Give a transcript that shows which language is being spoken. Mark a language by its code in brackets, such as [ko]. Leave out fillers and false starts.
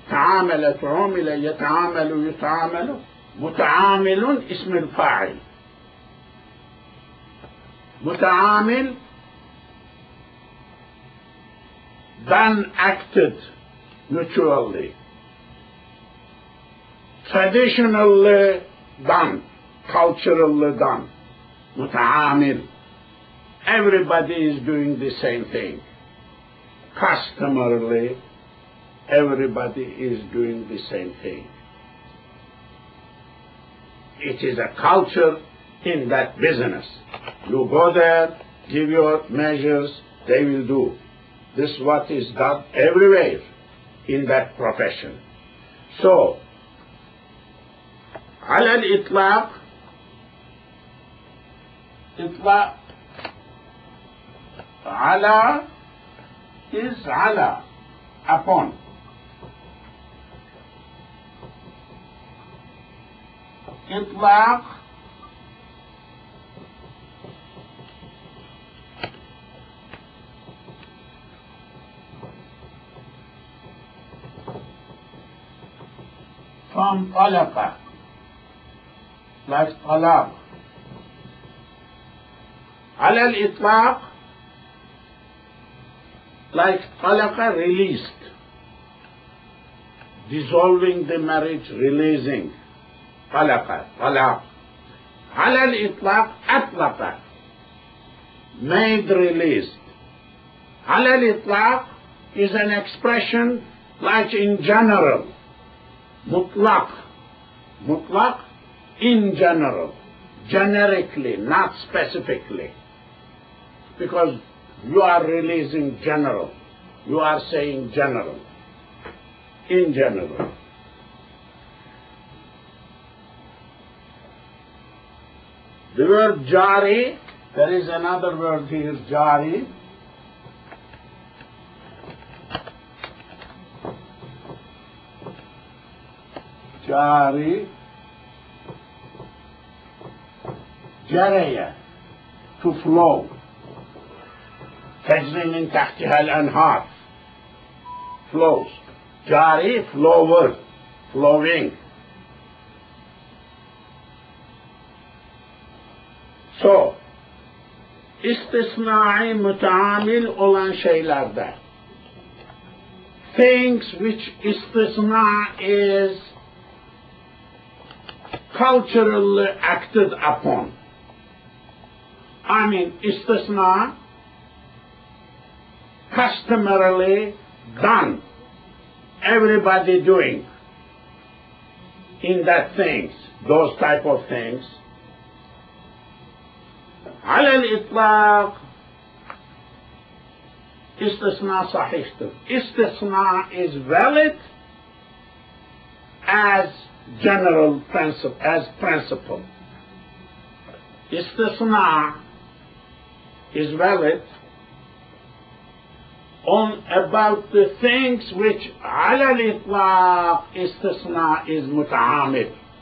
[ar] تعامل تعامل يتعامل يتعامل. متعامل اسم الفاعل. [en] متعامل done, acted mutually. Traditionally done, culturally done. [ar] متعامل. [en] Everybody is doing the same thing. Customarily, everybody is doing the same thing. It is a culture in that business. You go there, give your measures, they will do. This is what is done everywhere in that profession. [ar] So, على الإطلاق إطلاق على is على upon. إطلاق from طلق like طلاق. على الإطلاق [en] like طلق released, dissolving the marriage, releasing. [ar] طلق طلاق. على الإطلاق أطلق, [en] made released. على الإطلاق is an expression like in general. مطلق مطلق in general, generically, not specifically, because you are releasing general, you are saying general, in general. The word jari, there is another word here, jari. Jari, جري, to flow. [ar] تجري من تحتها الأنهار, flows. [en] جاري, flower, flowing. So, [tr] istisnai mutaamil olan şeylerde, [en] things which istisna is culturally acted upon. I mean, istisna, customarily done, everybody doing in that things, those type of things. [ar] على الإطلاق استثناء صحيح. [en] استثناء is valid as general principle, as principle. استثناء is valid on about the things which [ar] على الإطلاق استثناء [en] is متعامل.